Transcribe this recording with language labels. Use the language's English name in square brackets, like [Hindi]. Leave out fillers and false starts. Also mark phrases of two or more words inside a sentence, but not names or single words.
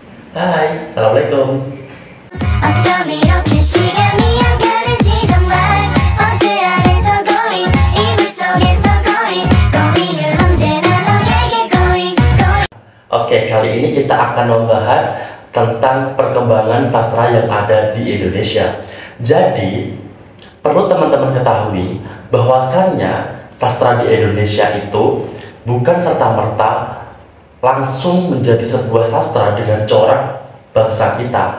[Indonesian] Hai, Assalamualaikum. [Korean] 어쩜 이렇게 시간이 안 가는지 정말 버스 안에서 고인 이불 속에서 고인은 언제나 너에게 고인. [Indonesian] Oke, kali ini kita akan membahas tentang perkembangan sastra yang ada di Indonesia. Jadi, perlu teman-teman ketahui bahwasannya sastra di Indonesia itu bukan serta-merta langsung menjadi sebuah sastra dengan corak bangsa kita.